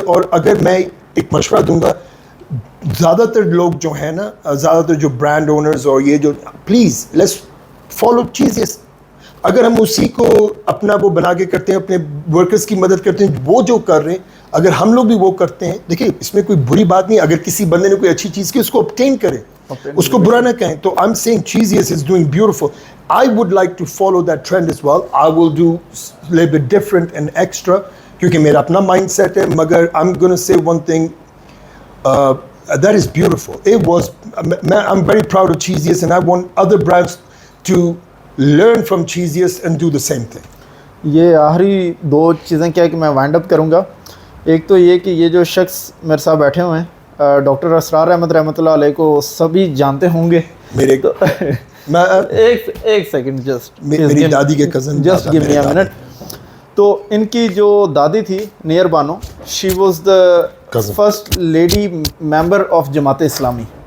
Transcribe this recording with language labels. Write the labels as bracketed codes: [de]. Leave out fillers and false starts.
[ur] اور اگر میں ایک مشورہ دوں گا, زیادہ تر لوگ جو ہیں نا, زیادہ تر جو برانڈ اونرز اور یہ جو, [en] Please let's follow Cheezious. [ur] اگر ہم اسی کو اپنا وہ بنا کے کرتے ہیں, اپنے ورکرز کی مدد کرتے ہیں, وہ جو کر رہے ہیں, اگر ہم لوگ بھی وہ کرتے ہیں, دیکھیے اس میں کوئی بری بات نہیں, اگر کسی بندے نے کوئی اچھی چیز کی اس کو obtain کرے, اس کو برا نہ کہیں. [en] تو I'm saying Cheesiest is doing beautiful. I would like to follow that trend as well. I will do a little bit different and extra [ur] کیونکہ میرا اپنا مائنڈ سیٹ ہے. [en] مگر I'm gonna say one thing, that is beautiful. It was, I'm very proud of Cheesiest and I want other brands to learn from Cheesiest and do the same thing. [ur] یہ آخری دو چیزیں کیا ہے کہ میں وائنڈ اپ کروں گا. ایک تو یہ کہ یہ جو شخص میرے ساتھ بیٹھے ہوئے ہیں ڈاکٹر اسرار احمد رحمۃ اللہ علیہ کو سبھی جانتے ہوں گے. میرے ایک سیکنڈ جسٹ, میری دادی کے cousin, [en] Just gave me a minute. [ur] تو ان کی جو دادی تھی near Bano, [en] She was the first lady member of Jamaat Islami.